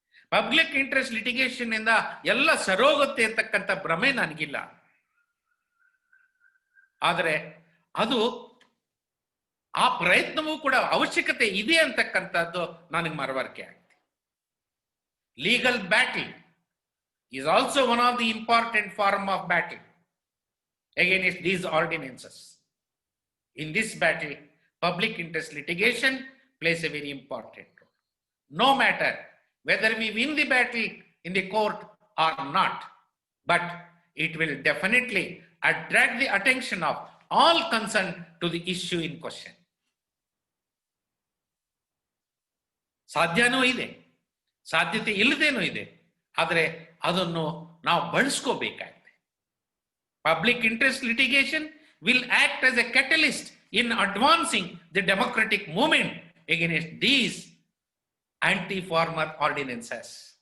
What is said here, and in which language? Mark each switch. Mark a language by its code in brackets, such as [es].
[kn] Public interest litigation ಇಂದ ಎಲ್ಲ ಸರೋಗುತ್ತೆ ಅಂತಕ್ಕಂಥ ಭ್ರಮೆ ನನಗಿಲ್ಲ. ಆದರೆ ಅದು ಆ ಪ್ರಯತ್ನವೂ ಕೂಡ ಅವಶ್ಯಕತೆ ಇದೆ ಅಂತಕ್ಕಂಥದ್ದು ನನಗೆ ಮನವರಿಕೆ ಆಗಿದೆ. [en] Legal battle is also one of the important form of battle against these ordinances. In this battle, public interest litigation plays a very important role. No matter whether we win the battle in the court or not, but it will definitely attract the attention of all concerned to the issue in question. [kn] ಸಾಧ್ಯನೂ ಇದೆ, ಸಾಧ್ಯತೆ ಇಲ್ಲದೇನೂ ಇದೆ, ಆದರೆ ಅದನ್ನು ನಾವು ಬಳಸ್ಕೋಬೇಕಾಗಿದೆ. [en] Public interest litigation will act as a catalyst in advancing the democratic movement against these anti farmer ordinances.